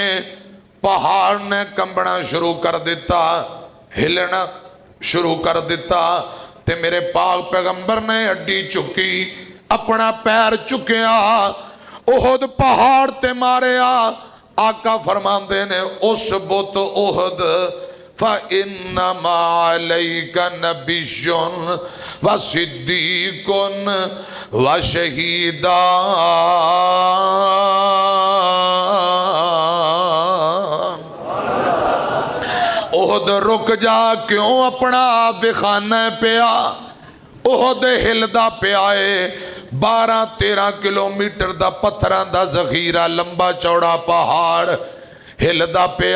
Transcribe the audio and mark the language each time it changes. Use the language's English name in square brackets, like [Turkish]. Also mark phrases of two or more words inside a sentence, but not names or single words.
[Punjabi] پہاڑ نے کمبنا شروع کر دتا، ہلنا شروع کر دتا، تے میرے پاک پیغمبر نے اڈی چکی، اپنا پیر چکیا، احد پہاڑ تے ماریا. آقا فرماندے نے, [Arabic] اثبت أحد فإنما عليك نبي وصديق وشهيدان. [Punjabi] احد رک جا، کیوں اپنا آپ وکھانا پیا. احد ہلدا پیا اے، 12-13 کلومیٹر دا پتھراں دا ذخیرہ، لمبا چوڑا پہاڑ ہلدا پیا.